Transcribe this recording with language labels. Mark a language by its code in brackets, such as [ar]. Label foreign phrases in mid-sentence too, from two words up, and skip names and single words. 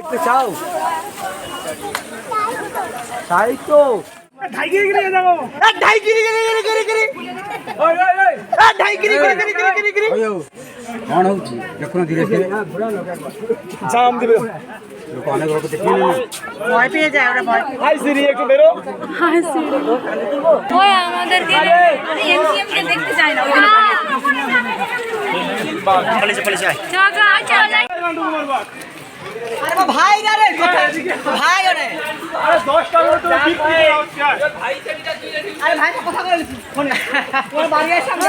[bn] চাও তাই তো [or] କଣ ହଉଛି ଦେଖୁନ ଧୀରେ ଧୀରେ ଲୋକ ଅନେକ ଲୋକ ଦେଖିଲେ [bn] ভয় পেয়ে যায় ওরা ভয় ওই আমাদেরকে এমসিএম কে দেখতে চায় না আরে ভাই না রে ভাই ওরে আরে 10 টাকা তো বিক্রি হচ্ছে আরে ভাই কথা বলে ফোনে ওর বাড়ি এসে আমরা